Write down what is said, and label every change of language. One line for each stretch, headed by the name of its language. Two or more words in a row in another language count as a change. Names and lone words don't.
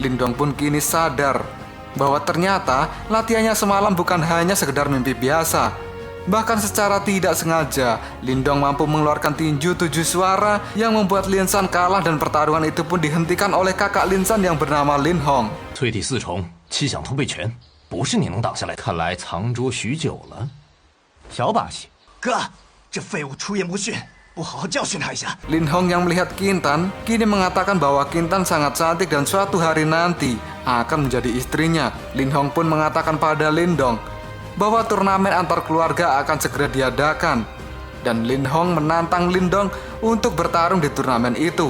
Indonesian: Lindong pun kini sadar bahwa ternyata latihannya semalam bukan hanya sekedar mimpi biasa. Bahkan secara tidak sengaja, Lindong mampu mengeluarkan tinju 7 suara yang membuat Lin San kalah dan pertarungan itu pun dihentikan oleh kakak Lin San yang bernama Lin Hong.
Chinese: 淬体四重，七响通背拳，不是你能挡下来。看来藏拙许久了，小把戏。哥，这废物出言不逊，不好好教训他一下。
Indonesian: Lin Hong yang melihat Kintan kini mengatakan bahwa Kintan sangat cantik dan suatu hari nanti akan menjadi istrinya. Lin Hong pun mengatakan pada Lindong bahwa turnamen antar keluarga akan segera diadakan. Dan Lin Hong menantang Lindong untuk bertarung di turnamen itu.